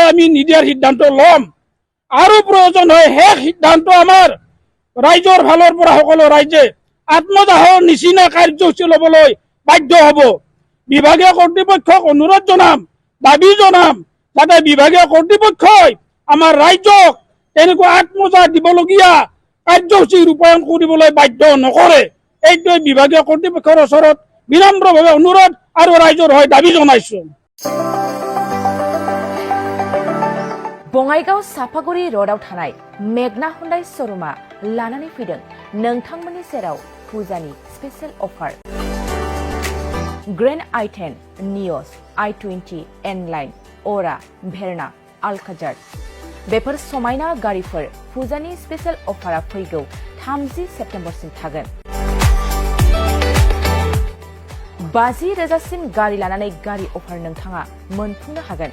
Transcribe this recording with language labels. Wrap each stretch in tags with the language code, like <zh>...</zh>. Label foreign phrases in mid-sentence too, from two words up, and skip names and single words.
<as>আমি নিদিয়াৰ সিদ্ধান্ত ল'ম আৰু প্ৰয়োজন হয় সেই সিদ্ধান্ত আমাৰ ৰাইজৰ ফালৰ পৰা সকলো ৰাইজে আত্মদাহৰ নিচিনা কাৰ্যসূচী ল'বলৈ বাধ্য হ'ব বিভাগীয় কৰ্তৃপক্ষক অনুৰোধ জনাম দাবী জনাম যাতে বিভাগীয় কৰ্তৃপক্ষই আমাৰ ৰাইজক তেনেকুৱা আত্মদাহ দিবলগীয়া কাৰ্যসূচী ৰূপায়ণ কৰিবলৈ বাধ্য নকৰে এইটোৱে বিভাগীয় কৰ্তৃপক্ষৰ ওচৰত বিনম্ৰভাৱে অনুৰোধ আৰু ৰাইজৰ হৈ দাবী জনাইছো</as> <brx>बङाइगाव साफागुरि रोडआव थानाय मेगना हुन्डाइ शोरूमा लानानै फैदों नोंथांमोननि सेराव फुजानि</brx> <en>special offer</en> <brx>ग्रेन्ड i10, नियस, i20, N-Line, अरा, भेरना, आलकाजार बेफोर समायना गारिफोर फुजानि स्पेशल अफारा फैगौ 30 सेप्तेम्बरसिम थागोन। 50,000सिम गारि लानानै गारि अफार नोंथाङा मोनफुंनो हागोन।</brx>